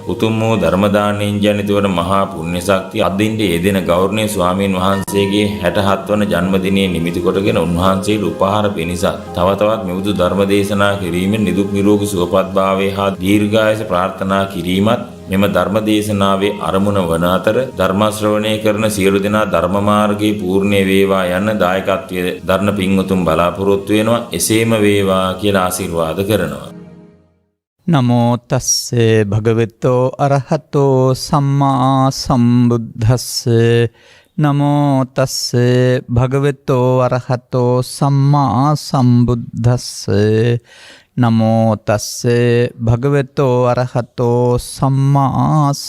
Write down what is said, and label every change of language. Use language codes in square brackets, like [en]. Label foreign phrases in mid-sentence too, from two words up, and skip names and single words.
[si] උතුම් වූ ධර්ම දානයෙන් ජනිත වන මහා පුණ්‍ය ශක්තිය අදින්ට යෙදෙන ගෞරවනීය ස්වාමීන් වහන්සේගේ 67 වන ජන්මදිනයේ නිමිති කොටගෙන උන්වහන්සේට උපහාර පිණිස තව තවත් මෙබඳු ධර්ම දේශනා කිරීමෙන් නිදුක් නිරෝගී සුවපත් භාවයේ හා දීර්ඝායස ප්‍රාර්ථනා කිරීමත් මෙම ධර්ම දේශනාවේ අරමුණ වන අතර ධර්ම ශ්‍රවණය කරන සියලු දෙනා ධර්ම මාර්ගයේ පූර්ණේ වේවා යන දායකත්වයේ දරන පින්වතුන් බලාපොරොත්තු වෙනවා. එසේම වේවා කියලා ආශිර්වාද කරනවා. [pi] නමෝ තස්සේ භගවතෝ අරහතෝ සම්මා සම්බුද්දස්සේ නමෝ තස්සේ භගවතෝ අරහතෝ සම්මා සම්බුද්දස්සේ නමෝ තස්සේ භගවතෝ අරහතෝ සම්මා